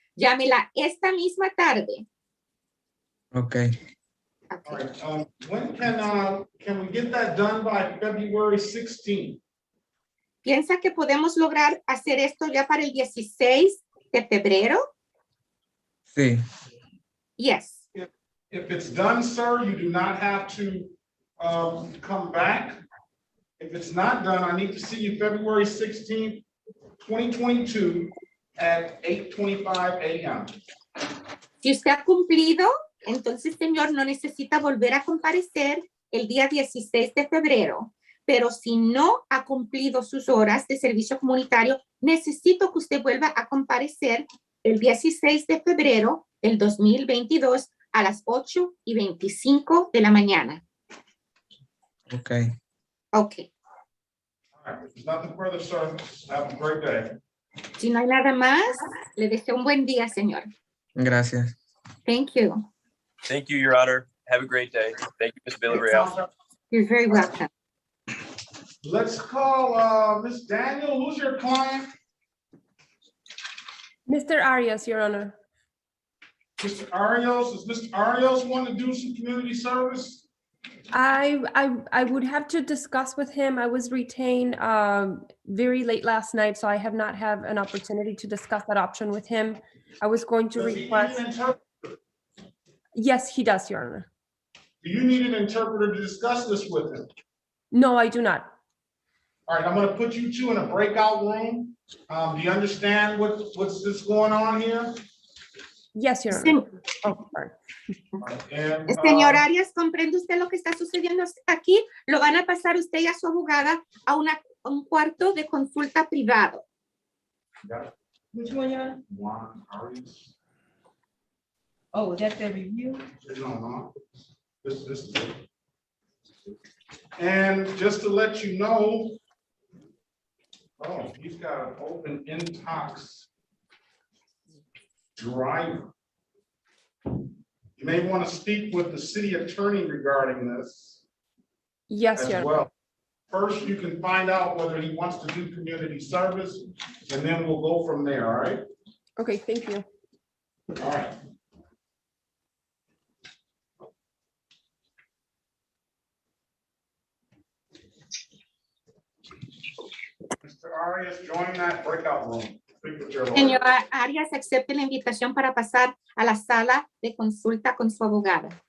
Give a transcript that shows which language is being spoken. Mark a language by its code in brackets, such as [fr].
[es] Llámela esta misma tarde. [en] Okay. All right. When can we get that done by February 16th? [es] ¿Piensa que podemos lograr hacer esto ya para el 16 de febrero? Sí. [en] Yes. If it's done, sir, you do not have to come back. If it's not done, I need to see you February 16th, 2022 at 8:25 a.m. [es] Si usted ha cumplido, entonces, señor, no necesita volver a comparecer el día 16 de febrero. Pero si no ha cumplido sus horas de servicio comunitario, necesito que usted vuelva a comparecer el 16 de febrero del 2022 a las 8:25 de la mañana. [en] Okay. Ok. All right. If there's nothing further, sir, have a great day. [es] Si no hay nada más, le deseo un buen día, señor. Gracias. [en] Thank you. Thank you, Your Honor. Have a great day. Thank you, Ms. Villarreal. You're very welcome. Let's call Miss Daniel. Who's your client? Mr. Arias, Your Honor. Mr. Arios. Does Mr. Arios want to do some community service? I would have to discuss with him. I was retained very late last night, so I have not had an opportunity to discuss that option with him. I was going to Does he need request. an interpreter? Yes, he does, Your Honor. Do you need an interpreter to discuss this with him? No, I do not. All right, I'm gonna put you two in a breakout room. Do you understand what's going on here? Yes, Your Honor. Oh, sorry. And, [es] Señor Arias, ¿comprende usted lo que está sucediendo aquí? Lo van a pasar usted y a su abogada a un cuarto de consulta privado. [en] Which one, y'all? Juan Arias. Oh, that's the review? No. This is it. And just to let you know, oh, he's got an open intox driver. You may want to speak with the city attorney regarding this Yes, as Your Honor. well. First, you can find out whether he wants to do community service, and then we'll go from there, all right? Okay, thank you. All right. Mr. Arias, join that breakout room. Speak with your lawyer. [es] Señora Arias, acepte la invitación para pasar a la sala de consulta con su abogada.